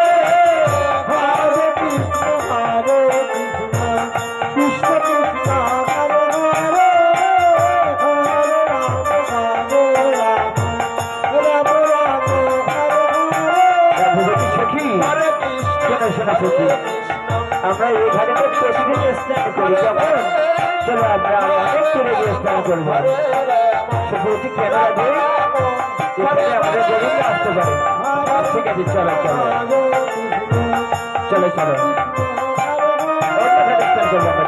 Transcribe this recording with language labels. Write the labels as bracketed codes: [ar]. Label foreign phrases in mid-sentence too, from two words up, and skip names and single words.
[sa] हरे कृष्ण हरे कृष्ण कृष्ण कृष्ण हरे हरे हरे राम राम [bn] ভগবতী সখী [sa] हरे कृष्ण [bn] শোনো শোনো সখী, আমরা এইখানে তো প্রতিদিন স্নান করি, যখন চলো আমরা অনেক দূরে গিয়ে স্নান করবো। সখী ক্যামেরা দিয়ে এখানে আমাদের গোবিন্দ আসতে পারে। ঠিক আছে, চলো চলো চলো চলো অন্যখানে স্নান করবো আমরা।